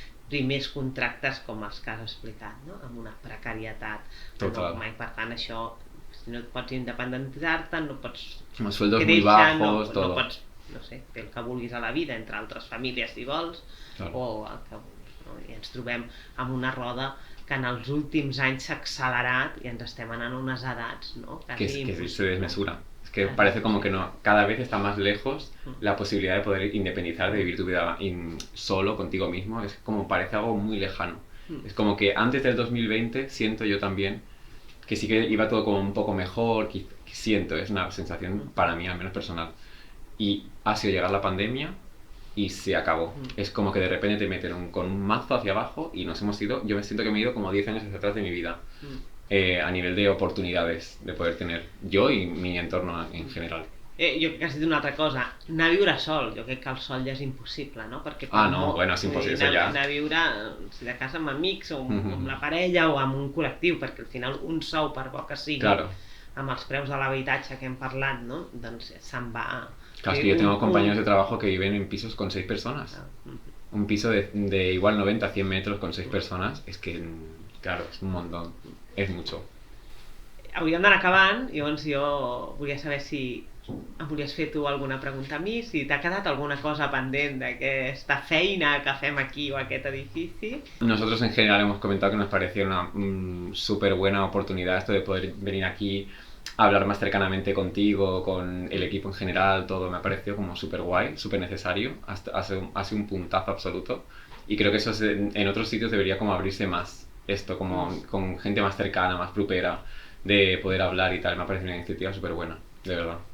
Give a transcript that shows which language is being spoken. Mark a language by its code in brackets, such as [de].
[ca] Primers contractes com els que has explicat, no? Amb una precarietat enorme, i per tant això, si no pots independitzar-te, no pots [es] sueldos muy bajos, [ca] no pots, no sé, fer el que vulguis a la vida, entre altres famílies si vols, o el que vulguis, no? I ens trobem amb una roda que en els últims anys s'ha accelerat i ens estem anant a unes edats, ¿no? [es] Que se desmesura. Es que parece como que no, cada vez está más lejos la posibilidad de poder independizar, de vivir tu vida solo, contigo mismo. Es como, parece algo muy lejano. Es como que antes del 2020 siento yo también que sí que iba todo como un poco mejor, que siento, es una sensación para mí, al menos personal. Y ha sido llegar la pandemia y se acabó. Es como que de repente te meten con un mazo hacia abajo y nos hemos ido, yo me siento que me he ido como 10 años hacia atrás de mi vida, a nivel de oportunidades de poder tener yo y mi entorno en general. [ca] Jo crec que has dit una altra cosa, anar a viure sol, jo crec que el sol ja és impossible, no? Perquè no, bueno, és impossible, això ja. Anar a viure, si de casa amb amics o amb la parella o amb un col·lectiu, perquè al final un sou, per bo que sigui, amb els preus de l'habitatge que hem parlat, no? Doncs se'n va. [es] Claro, es que yo tengo compañeros de trabajo que viven en pisos con 6 personas. Un piso de igual 90 a 100 metros con 6 personas, es que, claro, es un montón, es mucho. [ca] Hauríem d'anar acabant, llavors jo volia saber si em volies fer tu alguna pregunta a mi, si t'ha quedat alguna cosa pendent d'aquesta feina que fem aquí o aquest edifici. [es] Nosotros en general hemos comentado que nos parecía una súper buena oportunidad esto de poder venir aquí a hablar más cercanamente contigo, con el equipo en general, todo me ha parecido como súper guay, súper necesario, ha sido un puntazo absoluto y creo que eso en otros sitios debería como abrirse más, esto como con gente más cercana, más propera, de poder hablar y tal, me ha parecido una iniciativa súper buena, de verdad.